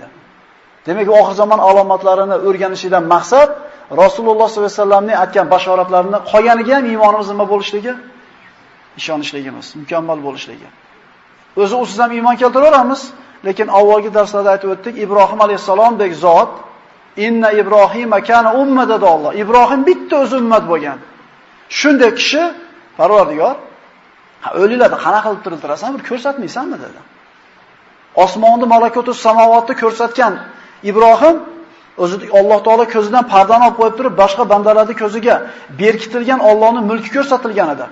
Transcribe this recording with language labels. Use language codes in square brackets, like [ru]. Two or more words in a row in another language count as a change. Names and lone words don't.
[uz] Demak, oxir zamon alomatlarini o'rganishdan maqsad Rasululloh [ar] صلى الله عليه وسلم [uz] aytgan bashoratlarini qolganiga ham iymonimiz nima bo'lishligi, ishonishligimiz, mukammal bo'lishligi. O'zi usiz ham iymon keltiraveramiz, lekin avvalgi darslarda aytib o'tdik, Ibrohim alayhisalomdek zot, [ar] إن إبراهيم كان أمة [uz] dedi Alloh. Ibrohim bitta o'zi ummat bo'lgan. Shunday kishi Parvardigor, o'liklarni qana qilib tiriltirasan, bir ko'rsatmaysanmi dedi. Osmonni, [ar] ملكوت السماوات [uz] ko'rsatgan Ibrohim o'zi [ar] الله تعالى [uz] ko'zidan pardani olib qo'yib turib, boshqa bandalarning ko'ziga berkitilgan Allohning mulki ko'rsatilgan edi.